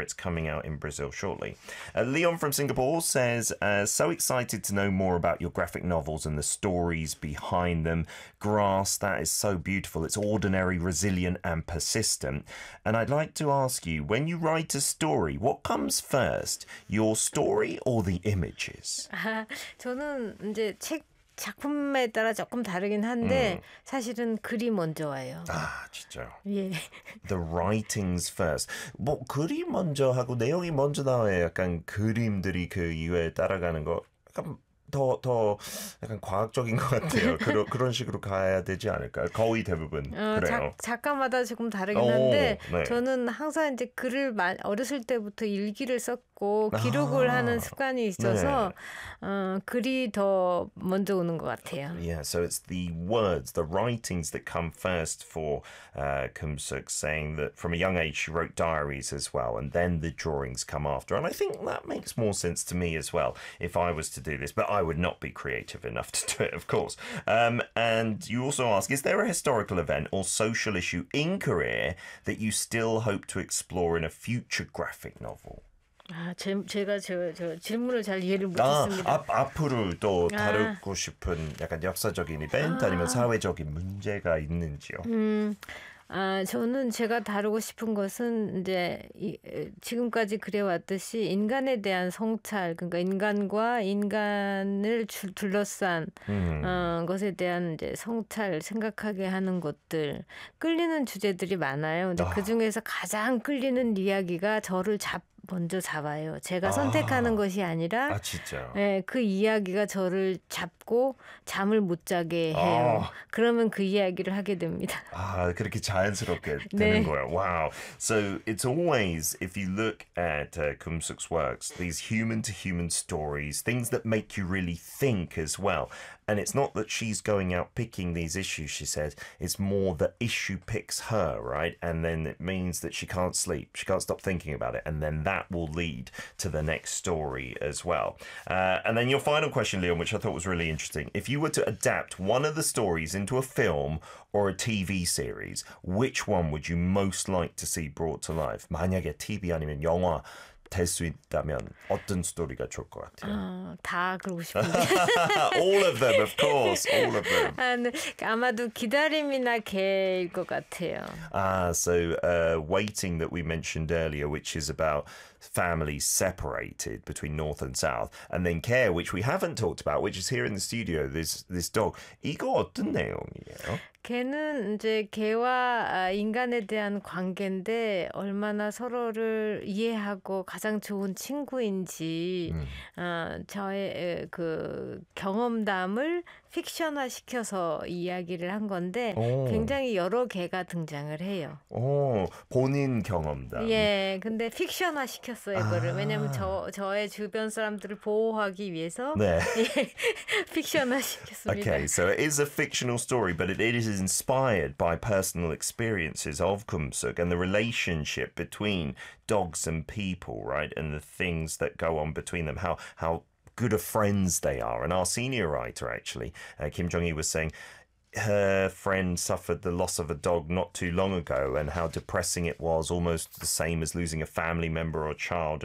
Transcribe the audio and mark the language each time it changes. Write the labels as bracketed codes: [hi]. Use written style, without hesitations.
[en] It's coming out in Brazil shortly. Leon from Singapore says, so excited to know more about your graphic novels and the stories behind them. Grass, that is so beautiful. It's ordinary, resilient, and persistent. And I'd like to ask you, when you write a story, what comes first, your story or the images? [ko] 저는 이제 책 작품에 따라 조금 다르긴 한데 사실은 글이 먼저 와요. 아, 진짜요? 예. [en] The writings first. [ko] 뭐 글이 먼저 하고 내용이 먼저 나와요. 약간 그림들이 그 이후에 따라가는 거 약간 더 약간 과학적인 것 같아요. 그런 식으로 가야 되지 않을까요? 거의 대부분 그래요. 작가마다 조금 다르긴 한데 네. 저는 항상 이제 글을 어렸을 때부터 일기를 썼고 기록을 하는 습관이 있어서 네. 글이 더 먼저 오는 것 같아요. [en] Yeah, so it's the words, the writings that come first for Kumsook, saying that from a young age she wrote diaries as well, and then the drawings come after. And I think that makes more sense to me as well if I was to do this. But I would not be creative enough to do it, of course. And you also ask, is there a historical event or social issue in Korea that you still hope to explore in a future graphic novel? [ko] 아, 제가 저 질문을 잘 이해를 못했습니다. 앞으로 또 다루고 싶은 약간 역사적인 이벤트 아니면 사회적인 문제가 있는지요? 저는 제가 다루고 싶은 것은 이제 지금까지 그래왔듯이 인간에 대한 성찰, 그러니까 인간과 인간을 둘러싼 것에 대한 이제 성찰, 생각하게 하는 것들, 끌리는 주제들이 많아요. 근데 그 중에서 가장 끌리는 이야기가 저를 먼저 잡아요. 제가 선택하는 것이 아니라, 진짜요? 예, 그 이야기가 저를 잡고 잠을 못 자게 해요. 그러면 그 이야기를 하게 됩니다. 그렇게 자연스럽게 되는 네. 거예요. [en] Wow. So it's always, if you look at Kumsook's works, these human-to-human stories, things that make you really think as well. And it's not that she's going out picking these issues, she says. It's more the issue picks her, right? And then it means that she can't sleep. She can't stop thinking about it. And then that will lead to the next story as well. And then your final question, Leon, which I thought was really interesting. If you were to adapt one of the stories into a film or a TV series, which one would you most like to see brought to life? [ko] 만약에 TV 아니면 영화 될수 있다면 어떤 스토리가 좋을 것 같아요? 다 그러고 싶은데. [en] All of them, of course, all of them. [ko] 아마도 기다림이나 개일 것 같아요. [en] So waiting that we mentioned earlier, which is about families separated between north and south, and then care, which we haven't talked about, which is here in the studio, this dog. [ko] 이거 어떤 내용이에요? 개는 이제 개와 인간에 대한 관계인데 얼마나 서로를 이해하고 가장 좋은 친구인지 저의 그 경험담을 픽션화 시켜서 이야기를 한 건데 굉장히 여러 개가 등장을 해요. 본인 경험담. 예, 근데 픽션화 시켰어요, 이거를. 왜냐면 저의 주변 사람들을 보호하기 위해서 네. 픽션화 [en] Okay, [ko] 시켰습니다. [en] so it is a fictional story, but it is inspired by personal experiences of Kumsook and the relationship between dogs and people, right? And the things that go on between them, how good of friends they are. And our senior writer, actually, Kim Jong-hee, was saying her friend suffered the loss of a dog not too long ago and how depressing it was, almost the same as losing a family member or child.